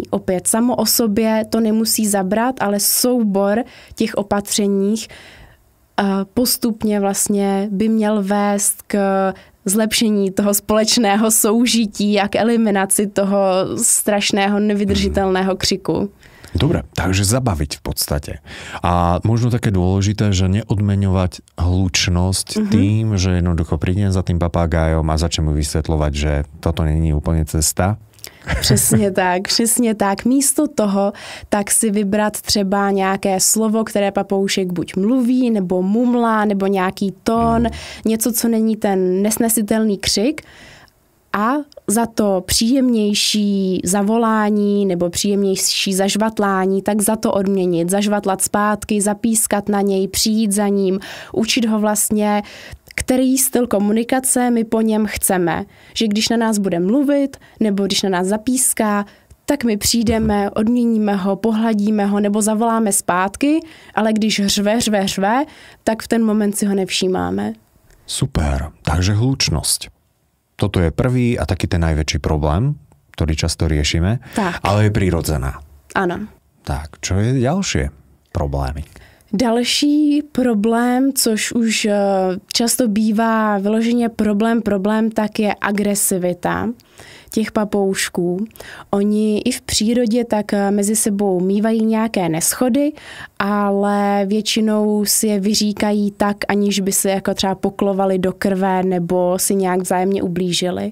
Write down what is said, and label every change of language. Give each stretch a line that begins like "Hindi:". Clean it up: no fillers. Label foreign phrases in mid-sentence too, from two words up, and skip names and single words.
Czech: Opět samo o sobě to nemusí zabrat, ale soubor těch opatřeních postupně vlastně by měl vést k zlepšení toho společného soužití a k eliminaci toho strašného nevydržitelného křiku.
Slovak: Dobre, takže zabaviť v podstate. A možno také dôležité, že neodmeňovať hlučnosť tým, že jednoducho prídem za tým papagájom a začnem mu vysvetľovať, že toto není úplne cesta.
Czech: Přesně tak. Místo toho tak si vybrat třeba nějaké slovo, které papoušek buď mluví, nebo mumlá, nebo nějaký tón, něco, co není ten nesnesitelný křik, a za to příjemnější zavolání nebo příjemnější zažvatlání, tak za to odměnit, zažvatlat zpátky, zapískat na něj, přijít za ním, učit ho vlastně, který styl komunikace my po něm chceme. Že když na nás bude mluvit nebo když na nás zapíská, tak my přijdeme, odměníme ho, pohladíme ho nebo zavoláme zpátky, ale když řve, tak v ten moment si ho nevšímáme.
Slovak: Super, takže hlučnosť. Toto je prvý a taký ten najväčší problém, ktorý často riešime, tak. Ale je prirodzená.
Czech: Ano.
Slovak: Tak, čo je ďalšie problémy?
Czech: Další problém, což už často bývá vyloženě problém, tak je agresivita těch papoušků. Oni i v přírodě tak mezi sebou mívají nějaké neshody, ale většinou si je vyříkají tak, aniž by se jako třeba poklovali do krve nebo si nějak vzájemně ublížili.